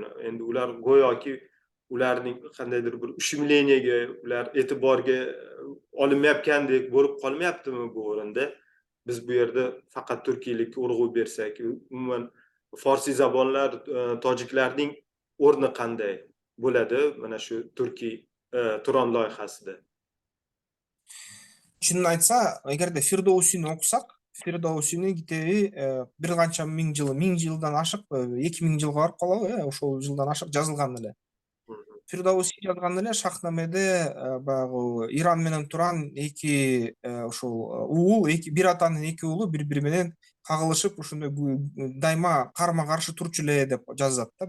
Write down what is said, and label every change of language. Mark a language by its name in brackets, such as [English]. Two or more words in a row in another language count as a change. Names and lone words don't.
[Uzbek] Endi ular go'yoki ularning qandaydir bir ушемлениеga, ular e'tiborga olinmayotgandek bo'lib qolmayaptimi bu o'rinda? Biz bu yerda faqat turkiylikka urg'u bersak, umuman forsiy zabonlar, tojiklarning o'rni qanday bo'ladi mana shu Turkiy Turon loyihasida? [Kyrgyz] чынын айтса, эгерде Фирдоусини окусак, Фирдоусинин китеби бир канча миң жылдан ашык, 2000 жылга барып калабы, ошол жылдан ашык жазылган эле. Мгм. Фирдоуси жазган эле Шахнамеде баягы Иран менен Туран эки ушул уул, бир атанын эки уулу бири менен кагылышып, ошондой дайыма карма каршы турчу эле деп жазат да.